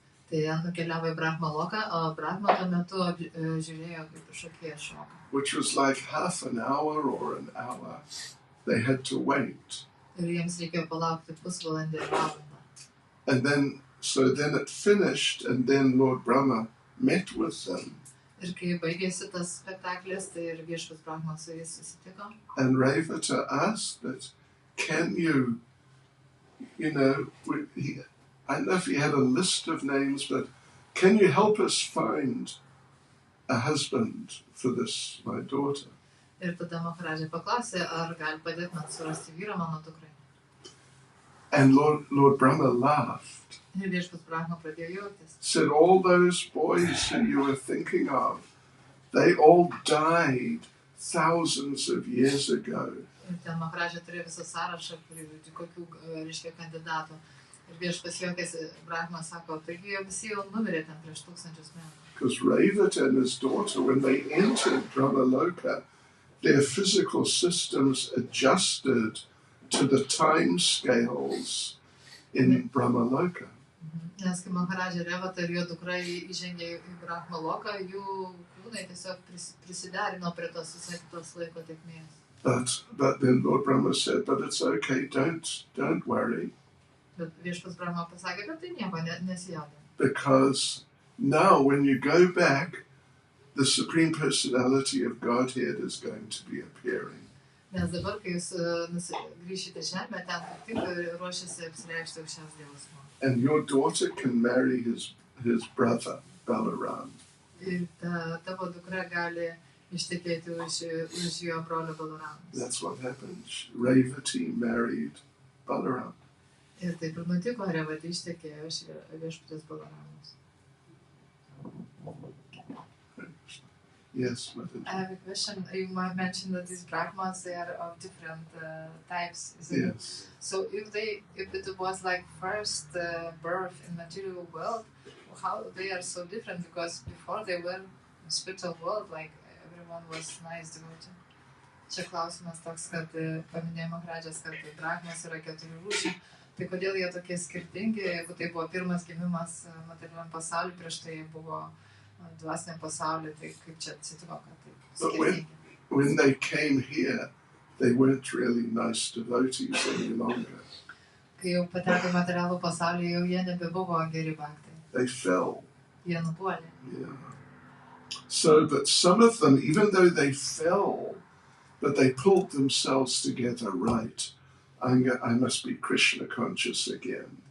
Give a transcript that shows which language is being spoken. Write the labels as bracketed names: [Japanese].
[Lithuanian] Tai jie nukeliavo į Brahma Loką, o Brahma tuo metu žiūrėjo kaip šokėja šoka. [English] Which was like half an hour or an hour. They had to wait. [Lithuanian] Ir jiems reikėjo palaukti pusvalandį ir valandą. [English] And then it finished, and then Lord Brahma met with them. [Lithuanian] Ir kai baigėsi tas spektaklis, tai ir viešpats Brahma su jais susitiko. [English] And Revata asked that, can you, I don't know if he had a list of names, but can you help us find a husband for this, my daughter? [Lithuanian] Ir tada Maharaja paklausė, ar gali padėti man surasti vyrą mano dukrai. [English] And Lord Brahma laughed. [Lithuanian] Ir viešpats Brahma pradėjo juoktis. [English] Said, all those boys who you were thinking of, they all died thousands of years ago. [Lithuanian] Ir ten Maharaja turėjo visą sąrašą, kokių, kandidatų. Ir viešpats juokėsi, Brahma sako, taigi visi jau numirė ten prieš 1000 metų. [English] Because Revata and his daughter, when they entered Brahma Loka, their physical systems adjusted to the time scales in Brahma Loka. [Lithuanian] Nes kai Maharaja Revata ir jo dukra įžengė į Brahma Loką, jų kūnai tiesiog prisiderino prie tos laiko tėkmės. [English] But then Lord Brahma said, but it's okay, don't worry. [Lithuanian] Bet viešpats Brahma pasakė, kad tai nieko nesijaudink. [English] Because now when you go back, the Supreme Personality of Godhead is going to be appearing. [Lithuanian] Nes dabar, kai jūs grįšite žemę, ten kaip tik ruošiasi apsireikšti aukščiausias Dievas. [English] And your daughter can marry his brother, Balaram. [Lithuanian] Ir tavo dukra gali ištekėti už jo brolio Balaramą. [English] That's what happened. Revati married Balaram. [Lithuanian] Ir taip ir nutiko, Revati ištekėjo už viešpatės Balaramus. [English] Yes, Madam. I have a question. You might mention that these Brahmas, they are of different types, isn't it? Yes. So if it was like first birth in material world, how they are so different? Because before they were in spiritual world, like everyone was nice devotee. [Lithuanian] Čia klausimas toks, kad paminėjo Maharajas, kad Brahmas yra 4 rūšių. Tai kodėl jie tokie skirtingi, jeigu tai buvo pirmas gimimas materialiam pasauliu, prieš tai buvo dvasiniam pasauliu, tai kaip čia atsitiko, kad taip skirtingi. [English] When they came here, they weren't really nice devotees any longer. [Lithuanian] Kai jau pateko materialų pasaulį, jau jie nebebuvo geri bhaktai. [English] They fell. [Lithuanian] Jie nupuolė. [English] Yeah. So, but some of them, even though they fell, but they pulled themselves together right. I must be Krishna conscious again.